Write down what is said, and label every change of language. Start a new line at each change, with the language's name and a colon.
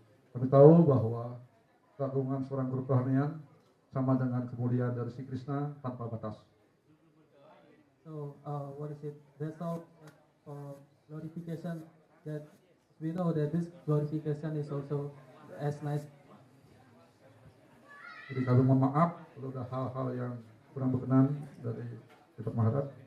Indonesian: Kami tahu bahwa keagungan seorang guru kerohanian sama dengan kemuliaan dari si Krishna tanpa batas.
English: So that's all glorification that we know that this glorification is also as nice.
Indonesian: Jadi kami mohon maaf kalau ada hal-hal yang kurang berkenan dari Bapak Maharaj.